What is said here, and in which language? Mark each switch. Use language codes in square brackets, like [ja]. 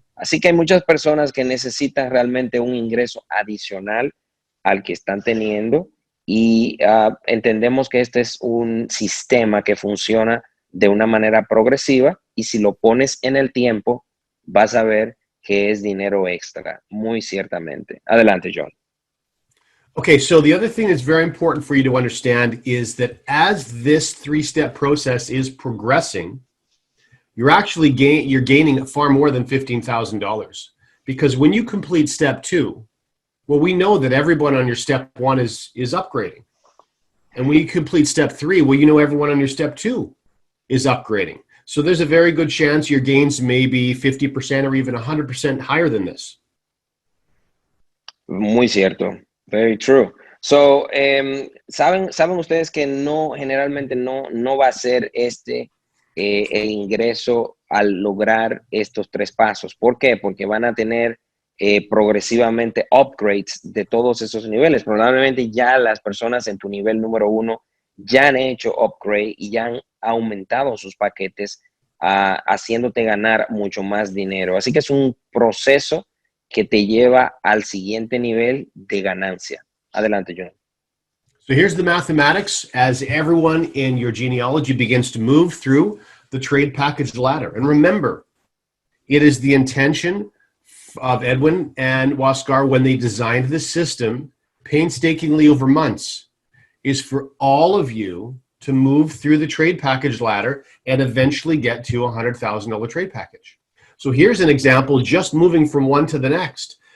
[es] Así que hay muchas personas que necesitan realmente un ingreso adicional al que están teniendo y entendemos que este es un sistema que funciona de una manera progresiva y si lo pones en el tiempo, vas a ver que es dinero extra, muy ciertamente. Adelante, John. [en] Okay, so the other thing that's very important for you to understand is that as this 3-step process is progressing, you're actually gaining far more than $15,000, because when you complete step 2, well, we know that everyone on your step 1 is upgrading, and when you complete step 3, well, you know everyone on your step 2 is upgrading. So there's a very good chance your gains may be 50% or even 100% higher than this. [es] Muy cierto. [en] Very true. [es] So, saben ustedes que generalmente no va a ser el ingreso al lograr estos 3 pasos. ¿Por qué? Porque van a tener progresivamente upgrades de todos esos niveles. Probablemente ya las personas en tu nivel número 1 ya han hecho upgrade y ya han aumentado sus paquetes, haciéndote ganar mucho más dinero. Así que es un proceso que te lleva al siguiente nivel de ganancia. Adelante, John. [en] So here's the mathematics as everyone in your genealogy begins to move through the trade package ladder. And remember, it is the intention of Edwin and Waskar when they designed this system painstakingly over months is for all of you to move through the trade package ladder and eventually get to a $100,000 trade package. So here's an example, just moving from one to the next.